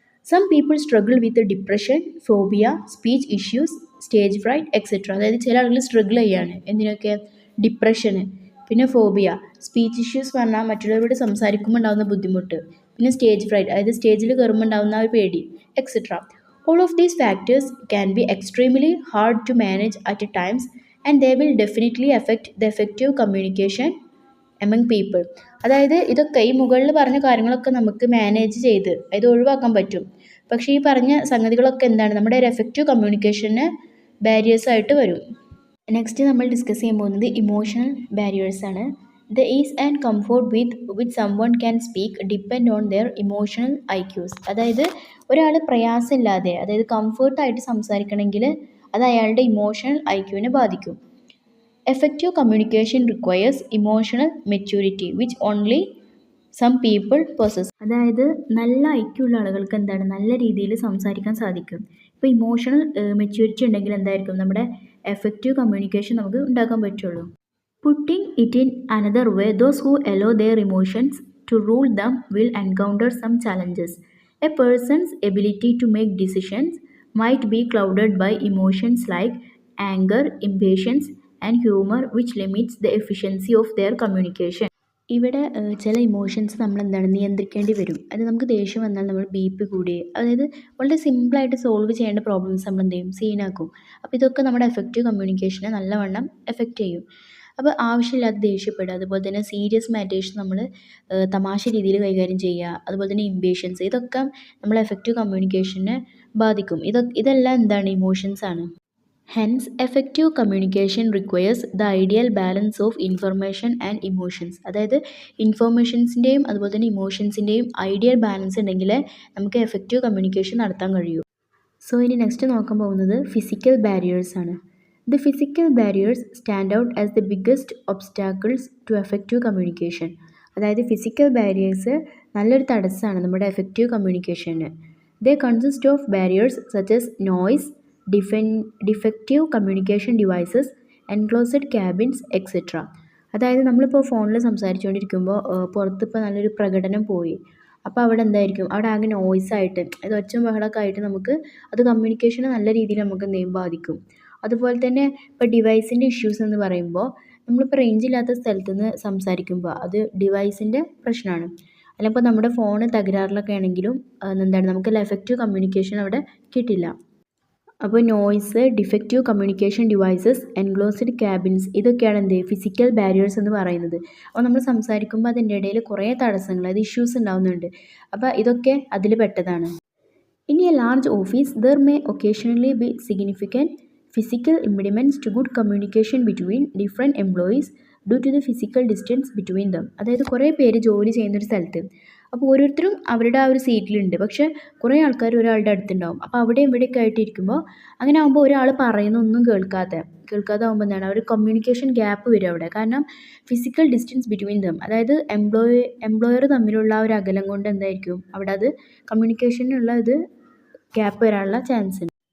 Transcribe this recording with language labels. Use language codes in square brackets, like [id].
[en] Some people struggle with depression, phobia, speech issues, stage fright etcetera. [ml] അതായത് ചില ആളുകൾ struggle ചെയ്യാണ് എന്തിനൊക്കെ, ഡിപ്രഷന്, പിന്നെ ഫോബിയ, സ്പീച്ച് ഇഷ്യൂസ് പറഞ്ഞാൽ മറ്റുള്ളവരോട് സംസാരിക്കുമ്പോൾ ഉണ്ടാകുന്ന ബുദ്ധിമുട്ട്, പിന്നെ സ്റ്റേജ് ഫ്രൈറ്റ് അതായത് സ്റ്റേജിൽ കയറുമ്പോൾ ഉണ്ടാകുന്ന ഒരു പേടി etcetera. [en] All of these factors can be extremely hard to manage at times and they will definitely affect the effective communication among people. [ml] അതായത് ഇതൊക്കെ ഈ മുകളിൽ പറഞ്ഞ കാര്യങ്ങളൊക്കെ നമുക്ക് മാനേജ് ചെയ്ത് ഇത് ഒഴിവാക്കാൻ പറ്റും. പക്ഷേ ഈ പറഞ്ഞ സംഗതികളൊക്കെ എന്താണ്, നമ്മുടെ ഒരു എഫക്റ്റീവ് കമ്മ്യൂണിക്കേഷന് ബാരിയേഴ്സ് ആയിട്ട് വരും. നെക്സ്റ്റ് നമ്മൾ ഡിസ്കസ് ചെയ്യാൻ പോകുന്നത് ഇമോഷണൽ ബാരിയേഴ്സ് ആണ്. [en] The ease and comfort with which someone can speak depend on their emotional IQs. [ml] അതായത് ഒരാൾ പ്രയാസമില്ലാതെ അതായത് കംഫർട്ടായിട്ട് സംസാരിക്കണമെങ്കിൽ അത് അയാളുടെ ഇമോഷണൽ ഐക്യുവിനെ ബാധിക്കും. [en] Effective communication requires emotional maturity which only some people possess. [ml] അതായത് നല്ല ഐക്യമുള്ള ആളുകൾക്ക് എന്താണ് നല്ല രീതിയിൽ സംസാരിക്കാൻ സാധിക്കും. ഇപ്പോൾ ഇമോഷണൽ മെച്യൂരിറ്റി ഉണ്ടെങ്കിൽ എന്തായിരിക്കും നമ്മുടെ എഫക്റ്റീവ് കമ്മ്യൂണിക്കേഷൻ നമുക്ക് ഉണ്ടാക്കാൻ പറ്റുള്ളൂ. [en] Putting it in another way, those who allow their emotions to rule them will encounter some challenges. A person's ability to make decisions might be clouded by emotions like anger, impatience, and humor, which limits the efficiency of their communication. [ml] ഇവിടെ ചില emotions നമ്മൾ എന്താണ് നിയന്ത്രിക്കേണ്ടി വരും. അത് നമുക്ക് ദേഷ്യം വന്നാൽ നമ്മൾ BP കൂടി അതായത് വളരെ സിമ്പിളായിട്ട് സോൾവ് ചെയ്യേണ്ട പ്രോബ്ലംസ് നമ്മൾ എന്ത് ചെയ്യും സീനാക്കും. അപ്പോൾ ഇതൊക്കെ നമ്മുടെ എഫക്റ്റീവ് കമ്മ്യൂണിക്കേഷനെ നല്ലവണ്ണം എഫക്റ്റ് ചെയ്യും. അപ്പോൾ ആവശ്യമില്ലാതെ ദേഷ്യപ്പെടുക, അതുപോലെ തന്നെ സീരിയസ് മാറ്റേഴ്സ് നമ്മൾ തമാശ രീതിയിൽ കൈകാര്യം ചെയ്യുക, അതുപോലെ തന്നെ ഇംപേഷ്യൻസ്, ഇതൊക്കെ നമ്മളെ എഫക്റ്റീവ് കമ്മ്യൂണിക്കേഷനെ ബാധിക്കും. ഇതെല്ലാം എന്താണ് ഇമോഷൻസ് ആണ്. [en] Hence effective communication requires the ideal balance of information and emotions. [ml] അതായത് ഇൻഫർമേഷൻസിൻ്റെയും അതുപോലെ തന്നെ ഇമോഷൻസിൻ്റെയും ഐഡിയൽ ബാലൻസ് ഉണ്ടെങ്കിൽ നമുക്ക് എഫക്റ്റീവ് കമ്മ്യൂണിക്കേഷൻ നടത്താൻ കഴിയൂ. സോ ഇനി നെക്സ്റ്റ് നോക്കാൻ പോകുന്നത് ഫിസിക്കൽ ബാരിയേഴ്സ് ആണ്. [en] The physical barriers stand out as the biggest obstacles to effective communication. [ml] അതായത് ഫിസിക്കൽ ബാരിയേഴ്സ് നല്ലൊരു തടസ്സമാണ് നമ്മുടെ effective communication. [en] They consist of barriers such as noise, defective communication devices, enclosed cabins, etc. [ml] അതായത് നമ്മളിപ്പോൾ ഫോണിൽ സംസാരിച്ചുകൊണ്ടിരിക്കുമ്പോൾ പുറത്തിപ്പോൾ നല്ലൊരു പ്രകടനം പോയി, അപ്പോൾ അവിടെ എന്തായിരിക്കും അവിടെ ആകെ നോയ്സായിട്ട് അത് ഒച്ചയും ബഹളമൊക്കെ ആയിട്ട് നമുക്ക് അത് കമ്മ്യൂണിക്കേഷനെ നല്ല രീതിയിൽ നമുക്ക് എന്ത് ചെയ്യും ബാധിക്കും. അതുപോലെ തന്നെ ഇപ്പോൾ ഡിവൈസിൻ്റെ ഇഷ്യൂസ് എന്ന് പറയുമ്പോൾ നമ്മളിപ്പോൾ റേഞ്ച് ഇല്ലാത്ത സ്ഥലത്ത് നിന്ന് സംസാരിക്കുമ്പോൾ അത് ഡിവൈസിൻ്റെ പ്രശ്നമാണ്. അല്ലെങ്കിൽ ഇപ്പോൾ നമ്മുടെ ഫോണ് തകരാറിലൊക്കെ ആണെങ്കിലും എന്താണ് നമുക്ക് എഫക്റ്റീവ് കമ്മ്യൂണിക്കേഷൻ അവിടെ കിട്ടില്ല. അപ്പോൾ noise, defective communication devices, enclosed cabins, ഇതൊക്കെയാണ് എന്ത് ഫിസിക്കൽ ബാരിയേഴ്സ് എന്ന് പറയുന്നത്. അപ്പോൾ നമ്മൾ സംസാരിക്കുമ്പോൾ അതിൻ്റെ ഇടയിൽ കുറേ തടസ്സങ്ങൾ അത് ഇഷ്യൂസ് ഉണ്ടാകുന്നുണ്ട്. അപ്പോൾ ഇതൊക്കെ അതിൽ പെട്ടതാണ്. [en] In a large office there may occasionally be significant physical impediments to good communication between different employees due to the physical distance between them. [ml] അതായത് കുറേ പേര് ജോലി ചെയ്യുന്നൊരു സ്ഥലത്ത് അപ്പോൾ ഓരോരുത്തരും അവരുടെ ആ ഒരു സീറ്റിലുണ്ട്, പക്ഷേ കുറേ ആൾക്കാർ ഒരാളുടെ അടുത്തുണ്ടാവും. അപ്പോൾ അവിടെ ഇവിടെയൊക്കെ ആയിട്ട് ഇരിക്കുമ്പോൾ അങ്ങനെ ആകുമ്പോൾ ഒരാൾ പറയുന്നൊന്നും കേൾക്കാതെ ആകുമ്പോൾ എന്താണ് ഒരു കമ്മ്യൂണിക്കേഷൻ ഗ്യാപ്പ് വരും അവിടെ. കാരണം [en] physical distance between them, [ml] അതായത് എംപ്ലോയർ തമ്മിലുള്ള ആ ഒരു അകലം കൊണ്ട് എന്തായിരിക്കും അവിടെ അത് കമ്മ്യൂണിക്കേഷനുള്ള ഇത് ഗ്യാപ്പ് വരാനുള്ള ചാൻസ് ഉണ്ട്.